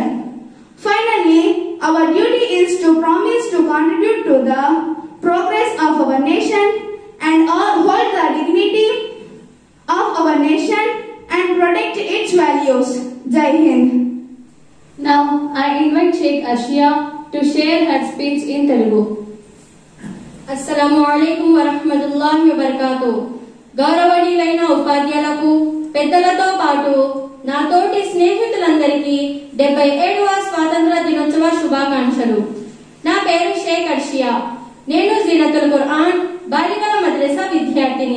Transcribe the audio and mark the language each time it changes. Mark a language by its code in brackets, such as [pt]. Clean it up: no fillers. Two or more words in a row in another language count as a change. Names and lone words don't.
[en] Finally, our duty is to promise to contribute to the progress of our nation and hold the dignity of our nation and protect its values. [hi] जय हिन्द. [en] Now I invite Sheikh Ashia to share her speech in Telugu. [ar] السلام عليكم ورحمة الله وبركاته. [te] గౌరవనీయులైన ఉపాధ్యాయులకు పెద్దలతో పాటు నా తోటి స్నేహితులందరికీ 77వ స్వాతంత్ర దినోత్సవ శుభాకాంక్షలు. నా పేరు షేక్ అర్షియా. నేను జీనతుల్ ఖురాన్ బాలికల మద్రసా విద్యార్థిని.